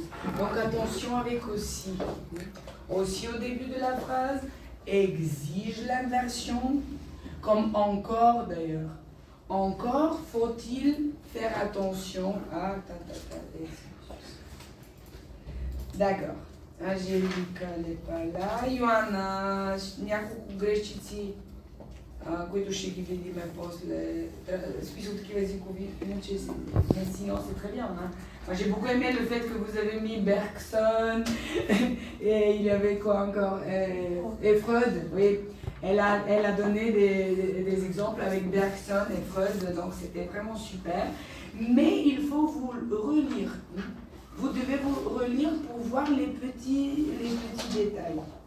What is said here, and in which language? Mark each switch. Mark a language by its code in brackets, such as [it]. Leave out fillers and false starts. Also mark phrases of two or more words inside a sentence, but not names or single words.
[fr] Donc attention avec aussi. Aussi au début de la phrase exige l'inversion, comme encore d'ailleurs. Encore faut-il faire attention à... D'accord. Angelica n'est pas là. Ioana, [bg] няколко грешчици, които ще ги видим после. Списък такива езикови, иначе [fr] sinon c'est très bien. Hein? Moi j'ai beaucoup aimé le fait que vous avez mis Bergson et il y avait quoi encore et Freud, oui. Elle a donné des exemples avec Bergson et Freud, donc c'était vraiment super. Mais il faut vous relire. Vous devez vous relire pour voir les petits détails.